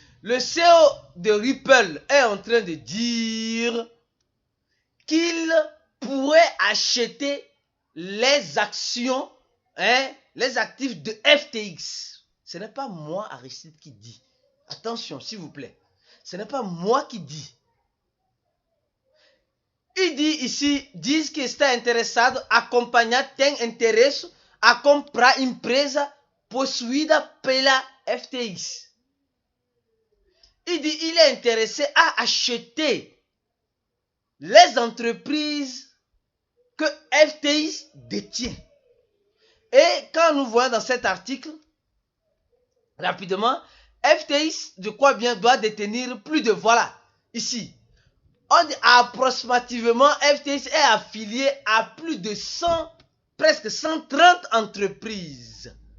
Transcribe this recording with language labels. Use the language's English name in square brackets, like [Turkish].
[French] Le CEO de Ripple est en train de dire qu'il pourrait acheter les actions, les actifs de FTX. Ce n'est pas moi, Aristide, qui dit. Attention, s'il vous plaît. Ce n'est pas moi qui dis. Il dit ici, [Portuguese] diz que está interessado a acompanhar, tem interesse a comprar empresa possuída pela FTX. [French] Il dit, il est intéressé à acheter les entreprises que FTX détient. Et quand nous voyons dans cet article, rapidement, FTX, je crois bien, doit détenir plus de, voilà, ici, on dit approximativement, FTX est affilié à plus de 100, presque 130 entreprises.